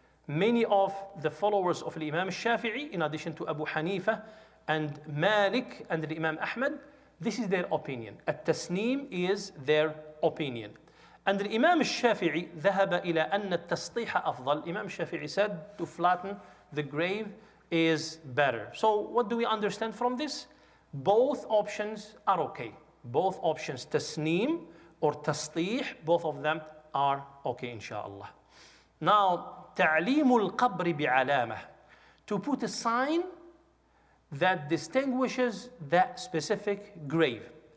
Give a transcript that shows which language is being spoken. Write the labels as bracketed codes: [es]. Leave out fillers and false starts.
[en] Many of the followers of Imam al-Shafi'i, in addition to Abu Hanifa and Malik and Imam Ahmad, this is their opinion. At-tasneem is their opinion. And the Imam al-Shafi'i [ar] ذهب إلى أن التسطيح أفضل. [en] Imam al-Shafi'i said to flatten the grave is better. So what do we understand from this? Both options are okay. Both options, tasneem or tasṭīḥ, both of them are okay, inshallah. Now, [ar] تعليم القبر بعلامة, [en] to put a sign that distinguishes that specific grave.